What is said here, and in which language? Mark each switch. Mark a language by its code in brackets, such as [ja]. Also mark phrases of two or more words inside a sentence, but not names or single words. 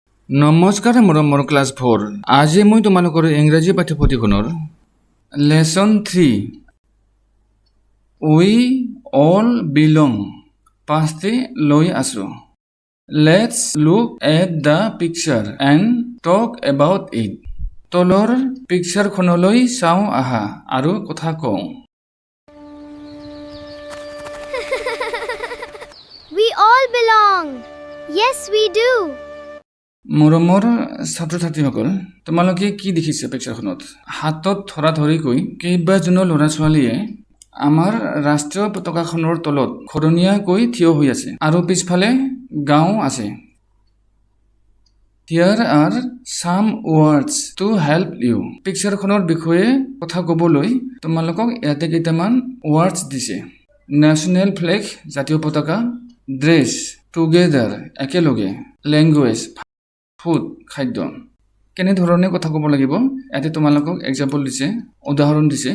[as] নমস্কাৰ মোৰ ক্লাছ 4 আজি মই তোমালোকৰ ইংৰাজী পাঠ্যপুথিখনৰ লেসন 3 উই অল বিলং পাঁচটি লৈ আছো। [en] Let's look at the picture and talk about it. [as] তলৰ পিকচাৰখনলৈ চাওঁ আহা আৰু কথা কওঁ। [en] We all belong. Yes, we do. [as] মৰমৰ ছাত্ৰ-ছাত্ৰীসকল, তোমালোকে কি দেখিছে পিকচাৰখনত? হাতত ধৰা-ধৰিকৈ কেইবাজনো ল'ৰা ছোৱালীয়ে আমাৰ ৰাষ্ট্ৰীয় পতাকাখনৰ তলত খৰণীয়াকৈ থিয় হৈ আছে আৰু পিছফালে গাঁও আছে। [en] Here are some words to help you. [as] পিকচাৰখনৰ বিষয়ে কথা ক'বলৈ তোমালোকক ইয়াতে কেইটামান ৱৰ্ডছ দিছে। [en] national flag [as] জাতীয় পতাকা, [en] dress together একেলগে, language food খাদ্য। [as] কেনেধৰণে কথা ক'ব লাগিব ইয়াতে তোমালোকক এক্সাম্পল দিছে, উদাহৰণ দিছে।